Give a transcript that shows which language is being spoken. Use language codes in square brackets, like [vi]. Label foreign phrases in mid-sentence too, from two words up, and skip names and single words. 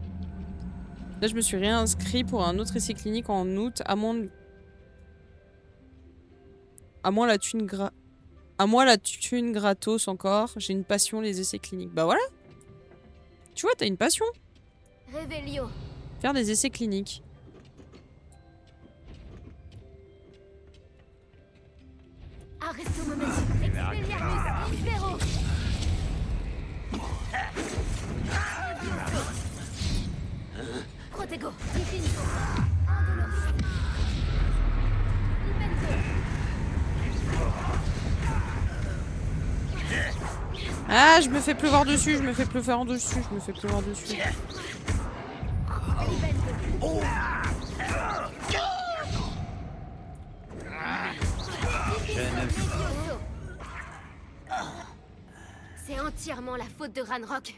[fr] Là, je me suis réinscrit pour un autre essai clinique en août, à moins la thune gratos encore. J'ai une passion, les essais cliniques. Bah voilà. Tu vois, t'as une passion. Revelio. Faire des essais cliniques. Arresto momentum. Expelliarmus. Libero. Protego. Infinito. Andoloris. Ah, je me fais pleuvoir dessus, je me fais pleuvoir dessus, je me fais pleuvoir dessus. C'est entièrement la faute de Ranrock.